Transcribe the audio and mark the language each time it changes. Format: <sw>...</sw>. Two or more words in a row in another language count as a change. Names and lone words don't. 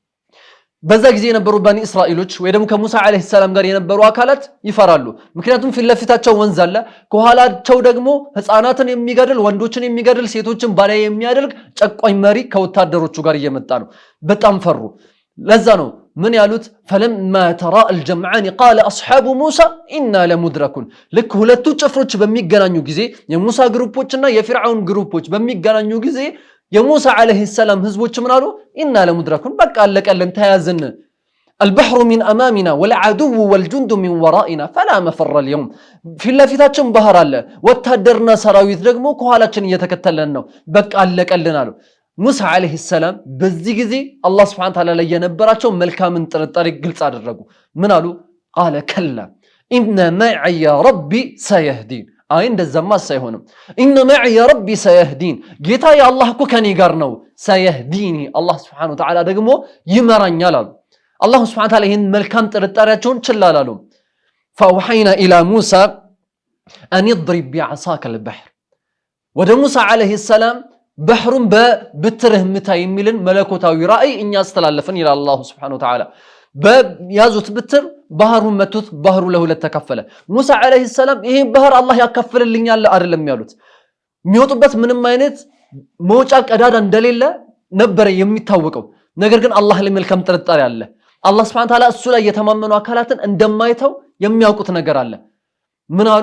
<am>በዛ ጊዜ የነበሩ ባኒ እስራኤሎች ወይ ደግሞ ከሙሳ</am> <ar>عليه السلام</ar> <am>ጋር የነበሩ አካላት ይፈራሉ። ምክንያቱም ፊት ለፊታቸው ወንዝ አለ፣ ከኋላቸው ደግሞ ህፃናትን የሚገድል ወንዶችን የሚገድል ሴቶችን ባሪያ የሚያደርግ ጨቋኝ መሪ ከወታደሮቹ ጋር እየመጣ ነው። በጣም ፈሩ። ለዛ ነው ምን ያሉት</am> <ar>فلما ترى الجمعان قال اصحاب موسى انا لمدركون</ar> <am>ልክ ሁለቱ ጭፍሮች በሚገናኙ ጊዜ የሙሳ ግሩፖችና የፊርዓውን ግሩፖች በሚገናኙ ጊዜ የሙሳ</am> <ar>عليه السلام</ar> <am>ህዝቦች ምን አሉ</am> <ar>إنا لمدركون</ar> <am>በቃ አለቀልን ተያዝን</am> <ar>البحر من امامنا والعدو والجند من ورائنا فلا مفر اليوم</ar> <am>ፊት ለፊታችን ባህር አለ ወታደርና ሰራዊት ደግሞ ከኋላችን እየተከተለን ነው በቃ አለቀልን አሉ። ሙሳ</am> <ar>عليه السلام</ar> <am>በዚህ ጊዜ አላህ</am> <ar>سبحانه تعالى</ar> <am>ላይ የነበራቸው መልካምን ጥርጣሬ ግልጽ አደረጉ። ምን አሉ</am> <ar>قال كلا ان معي ربي سيهدين</ar> <am>አይ እንደዛማ ሳይሆንም</am> <ar>ان معي ربي سيهدين</ar> <am>ጌታ የአላህ እኮ ከኔ ጋር ነው سيهديني አላህ</am> <ar>سبحانه تعالى</ar> <am>ደግሞ ይመራኛል አሉ። አላህ</am> <ar>سبحانه تعالى</ar> <am>ይሄን መልካም ጥርጣሬያቸውን ችላላሉ።</am> <ar>فاوحينا الى موسى ان يضرب بعصاك البحر</ar> <am>ወደ ሙሳ</am> <ar>عليه السلام</ar> <am>ባህሩን በብትርህ ምታ የሚልን መለኮታዊ ራእይ እኛ አስተላለፈን ይላል አላህ</am> <ar>سبحانه وتعالى።</ar> <am>በያዙት ብትር ባህሩን መቱት፣ ባህሩ ለሁለት ተከፈለ። ሙሳ</am> <ar>عليه السلام</ar> <am>ይሄ ባህር አላህ ያከፍልልኛል አይደለም ያሉት። የሚወጡበት ምንም አይነት መውጫ ቀዳዳ እንደሌለ ነበር የሚታወቀው። ነገር ግን አላህ ላይ መልካም ጥርጣሬ አለ። አላህ</am> <ar>سبحانه وتعالى</ar> <am>እሱ ላይ የተማመኑ አካላትን እንደማይተው የሚያውቁት ነገር አለ። ምን አሉ?</am>